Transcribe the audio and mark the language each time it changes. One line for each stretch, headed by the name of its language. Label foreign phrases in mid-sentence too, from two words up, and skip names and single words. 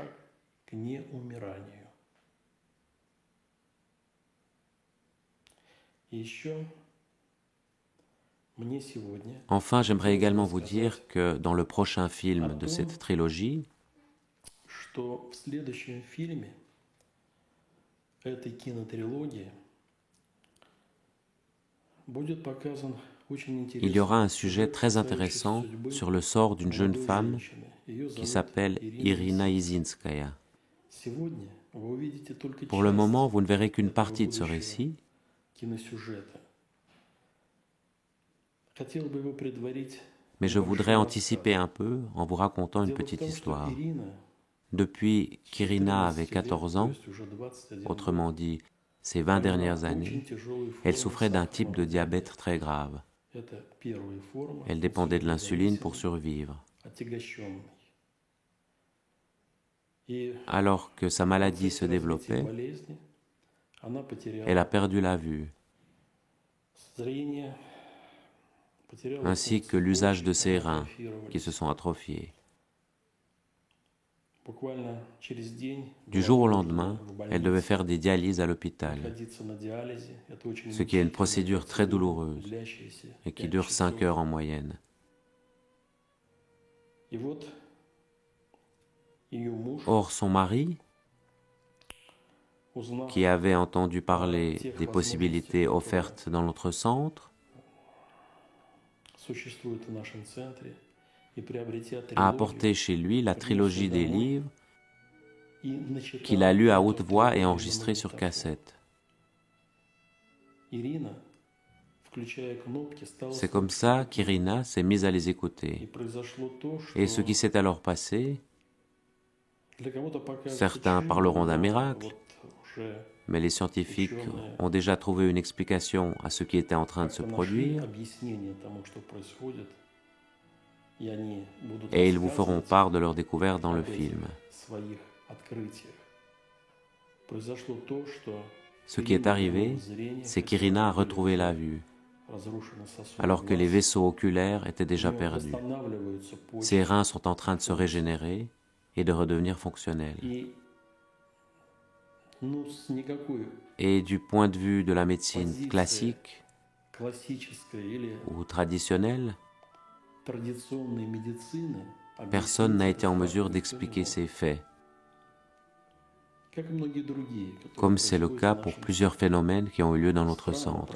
French: Enfin, j'aimerais également vous dire que dans le prochain film de cette trilogie,
Russian: этой кинотрилогии будет показан очень
French: Il y
Russian: интересный
French: aura un sujet
Russian: сюжет,
French: très
Russian: касающийся
French: intéressant
Russian: судьбы
French: sur le sort d'une jeune
Russian: молодой
French: femme
Russian: женщины. Ее
French: qui
Russian: зовут
French: s'appelle Irina Izinskaya.
Russian: Сегодня вы увидите только
French: Pour le
Russian: часть
French: moment, vous ne verrez qu'une
Russian: этого
French: partie de ce
Russian: будущего
French: récit.
Russian: киносюжета. Хотел бы его предварить
French: Mais je voudrais
Russian: небольшим
French: anticiper un peu en vous racontant une
Russian: рассказом. Дело в
French: petite
Russian: том, что
French: histoire.
Russian: Ирина
French: Depuis qu'Irina avait
Russian: 14 лет,
French: 14
Russian: то
French: ans,
Russian: есть уже 21
French: autrement
Russian: год,
French: dit ces 20
Russian: больна
French: dernières
Russian: очень
French: années,
Russian: тяжелой
French: elle
Russian: формой
French: souffrait d'un type
Russian: сахарного
French: de
Russian: диабета.
French: diabète très grave.
Russian: Это первая форма
French: Elle dépendait de l'insuline
Russian: инсулинозависимой,
French: pour survivre.
Russian: отягощенной. И
French: Alors que sa
Russian: в
French: maladie
Russian: процессе
French: se
Russian: развития
French: développait,
Russian: болезни она
French: elle a
Russian: потеряла
French: perdu la vue,
Russian: зрение, потеряла
French: ainsi que
Russian: функции
French: l'usage de
Russian: почек,
French: ses
Russian: они
French: reins qui se
Russian: атрофировались.
French: sont atrophiés.
Russian: Буквально через день
French: Du
Russian: была
French: jour au
Russian: вынуждена
French: lendemain,
Russian: в
French: elle devait
Russian: больнице
French: faire des dialyses à l'hôpital,
Russian: находиться на диализе. Это очень
French: ce qui est une
Russian: мучительная
French: procédure très
Russian: процедура,
French: douloureuse
Russian: длящаяся
French: et qui
Russian: 5
French: dure 5
Russian: часов.
French: heures en moyenne.
Russian: И вот ее муж,
French: Or, son mari,
Russian: узнав
French: qui avait entendu
Russian: о
French: parler
Russian: тех
French: des
Russian: возможностях,
French: possibilités
Russian: которые
French: offertes dans notre centre,
Russian: существуют в нашем центре, и приобретя
French: a
Russian: трилогию,
French: apporté chez lui la trilogie des livres
Russian: и начитав
French: qu'il a lus à
Russian: эту
French: haute voix et
Russian: трилогию на
French: enregistrés sur
Russian: магнитофон.
French: cassette.
Russian: Ирина, включая кнопки, стала
French: C'est comme
Russian: слушать.
French: ça qu'Irina s'est mise à les
Russian: И
French: écouter.
Russian: произошло то,
French: Et ce
Russian: что
French: qui s'est alors passé,
Russian: для кого-то покажется
French: certains
Russian: чудом,
French: parleront d'un
Russian: но
French: miracle,
Russian: вот уже
French: mais les scientifiques ont déjà trouvé une explication à ce qui était en train de se
Russian: как-то нашли
French: produire,
Russian: объяснение тому, что происходит, и они будут
French: et ils vous feront
Russian: рассказывать
French: part de leur découverte dans le
Russian: об этих
French: film.
Russian: своих открытиях. Произошло то, что
French: Ce qui est arrivé, c'est qu'Irina a retrouvé la vue, alors que les vaisseaux oculaires étaient déjà perdus. Ses reins sont en train de se régénérer et de redevenir fonctionnels. Et du point de vue de la médecine classique ou traditionnelle, personne n'a été en mesure d'expliquer ces faits, comme c'est le cas pour plusieurs phénomènes qui ont eu lieu dans notre centre.